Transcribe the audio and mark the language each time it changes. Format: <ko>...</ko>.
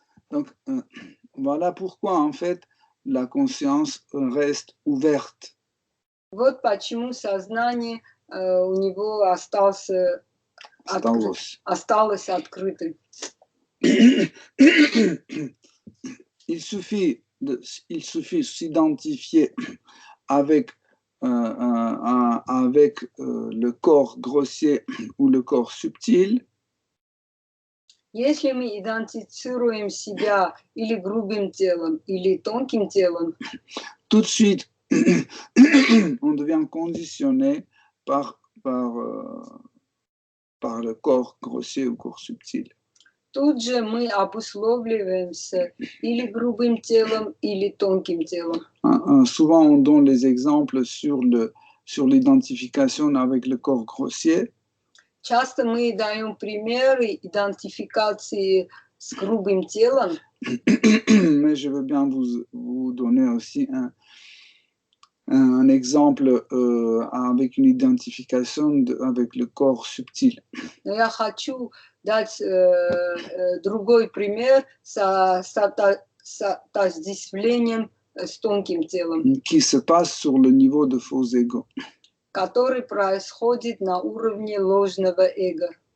<fr>Donc, voilà pourquoi, en fait, la conscience reste ouverte.</fr> <ru>Вот почему сознание у него осталось открытым.</ru> <fr>Il suffit il suffit de s'identifier avec, le corps grossier ou le corps subtil.</fr> <ru>Если мы идентифицируем себя или грубым телом, или тонким телом,</ru> <fr>tout de suite, on devient conditionné par le corps grossier ou corps subtil.</fr> <ru>тут же мы обусловливаемся или грубым телом, или тонким телом.</ru> <fr>Souvent, on donne les exemples sur l'identification avec le corps grossier.</fr> <ru>Часто мы даем примеры идентификации с грубым телом,</ru> <fr>Mais je veux bien vous donner aussi un exemple avec une identification avec le corps subtil.</fr> <ru>но я хочу дать другой пример с отождествлением с тонким телом,</ru> <fr>Qui se passe sur le niveau de faux ego.</fr> <ru>который происходит на уровне ложного эго.</ru>